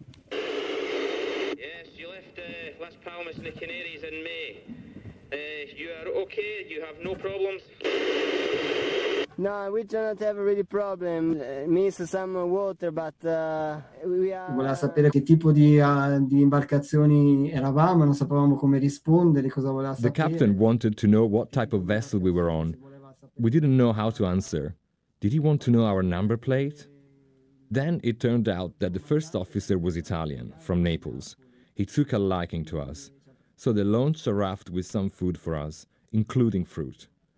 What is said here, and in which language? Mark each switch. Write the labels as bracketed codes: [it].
[en] "Yes, you left Las Palmas in the Canaries in May. You are okay? You have no problems?" "No, we do not have a really problem. Miss some water, but we are." [it] Voleva sapere che tipo di imbarcazioni eravamo, non sapevamo come rispondere, cosa voleva sapere. [en] The captain wanted to know what type of vessel we were on. We didn't know how to answer. Did he want to know our number plate? Then it turned out that the first officer was Italian, from Naples. He took a liking to us. So they launched a raft with some food for us, including fruit.